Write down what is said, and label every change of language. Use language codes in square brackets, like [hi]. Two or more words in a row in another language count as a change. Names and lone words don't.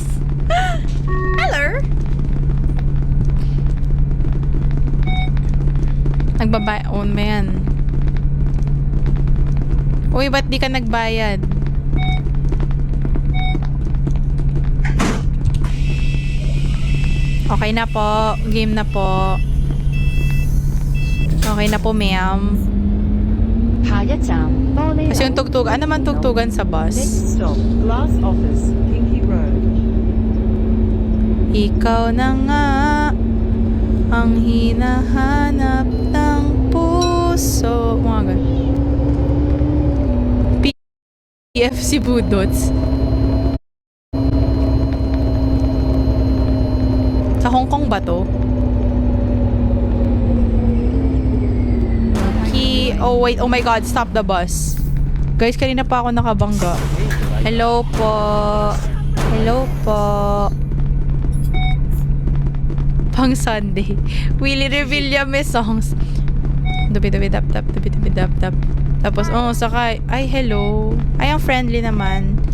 [tl] Hello? Nagbabaon mo yan. Uy, ba't di ka nagbayad? Okay na po. Game na po. Okay na po, ma'am. [zh] 下一站玻璃 [tl] Kasi yung tugtugan, ano naman tugtugan sa bus? [en] Next stop, Glass Office, Pinky Road. [tl] Ikaw na nga ang hinahanap ng puso. Mga ganun. PFC Budots. Sa Hong Kong ba to? [en] Oh wait, oh my god, stop the bus. [tl] Guys, kanina pa ako nakabangga. Hello po. Hello po. Pang Sunday. Willie Revilla may songs. Dubi-dubi dap-dap, dubi-dubi dap-dap. Tapos, oh, sakay. Ay, hello. Ay, ang friendly naman.